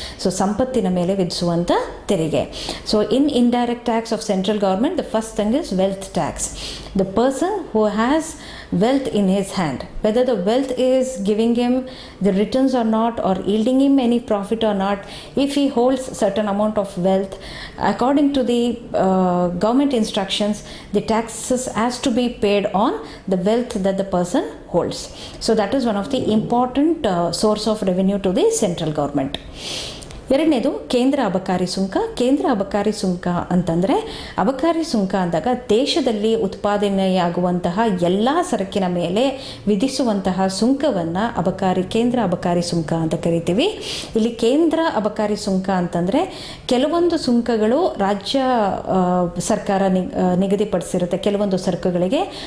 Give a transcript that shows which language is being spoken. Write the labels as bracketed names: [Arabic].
[Kannada] So ಸಂಪತ್ತಿನ ಮೇಲೆ ವಿಧಿಸುವಂಥ ತೆರಿಗೆ. [English] So in indirect tax of central government, the first thing is wealth tax. The person who has wealth in his hand, whether the wealth is giving him the returns or not or yielding him any profit or not, if he holds certain amount of wealth, according to the government instructions, the taxes has to be paid on the wealth that the person holds. So that is one of the important source of revenue to the central government. [Kannada] ಎರಡನೇದು ಕೇಂದ್ರ ಅಬಕಾರಿ ಸುಂಕ. ಕೇಂದ್ರ ಅಬಕಾರಿ ಸುಂಕ ಅಂತಂದರೆ, ಅಬಕಾರಿ ಸುಂಕ ಅಂದಾಗ ದೇಶದಲ್ಲಿ ಉತ್ಪಾದನೆಯಾಗುವಂತಹ ಎಲ್ಲ ಸರಕಿನ ಮೇಲೆ ವಿಧಿಸುವಂತಹ ಸುಂಕವನ್ನು ಕೇಂದ್ರ ಅಬಕಾರಿ ಸುಂಕ ಅಂತ ಕರಿತೀವಿ. ಇಲ್ಲಿ ಕೇಂದ್ರ ಅಬಕಾರಿ ಸುಂಕ ಅಂತಂದರೆ ಕೆಲವೊಂದು ಸುಂಕಗಳು ರಾಜ್ಯ ಸರ್ಕಾರ ನಿಗದಿಪಡಿಸಿರುತ್ತೆ ಕೆಲವೊಂದು ಸರಕುಗಳಿಗೆ.